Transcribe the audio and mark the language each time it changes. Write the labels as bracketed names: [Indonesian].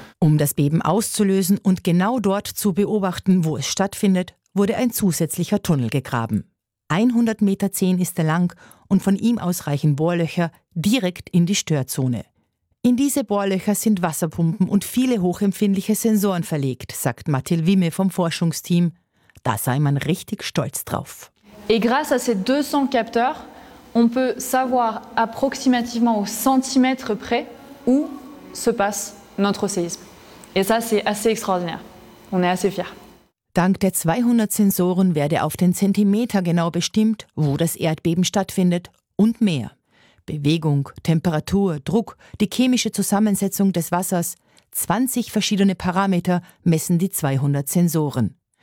[German] Um das Beben auszulösen und genau dort zu beobachten, wo es stattfindet, wurde ein zusätzlicher Tunnel gegraben. 100,10 Meter ist er lang und von ihm aus reichen Bohrlöcher direkt in die Störzone. In diese Bohrlöcher sind Wasserpumpen und viele hochempfindliche Sensoren verlegt, sagt Mathilde Wimme vom Forschungsteam. Da sei man richtig stolz drauf. [French] Et grâce à ces 200 capteurs, on peut savoir approximativement au centimètre près où se passe notre séisme. Et ça, c'est assez extraordinaire. On est assez fiers. [German] Dank der 200 Sensoren werde auf den Zentimeter genau bestimmt, wo das Erdbeben stattfindet und mehr. Bewegung, Temperatur, Druck, die chemische Zusammensetzung des Wassers, 20 verschiedene Parameter messen die 200 Sensoren.